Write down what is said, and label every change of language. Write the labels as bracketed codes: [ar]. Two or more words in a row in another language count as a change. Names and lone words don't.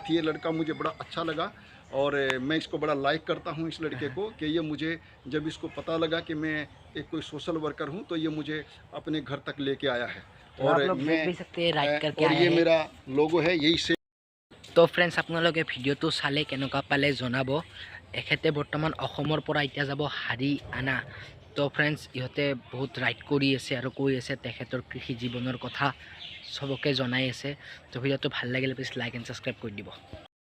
[hi] ये लड़का मुझे बड़ा अच्छा लगा और मैं इसको बड़ा लाइक करता हूं इस लड़के को, कि ये मुझे जब इसको पता लगा कि मैं एक कोई [en] social worker [hi] हूं तो ये मुझे अपने घर तक लेके आया है। और मैं भी सकते हैं राइड करके और ये मेरा लोगो है, यही से। [as] तो फ्रेंड्स আপোনালোকে ভিডিওটো চালে কেনেকুৱা পালে জনাব। এখেতে বৰ্তমান অসমৰ পৰা এতিয়া যাব হাৰিয়ানা। তো ফ্ৰেণ্ডছ ইহঁতে বহুত ৰাইড কৰি আছে আৰু কৈ আছে তেখেতৰ কৃষি জীৱনৰ কথা চবকে জনাই আছে। তো ভিডিওটো ভাল লাগিলে প্লিজ [en] like and subscribe [as] কৰি দিব।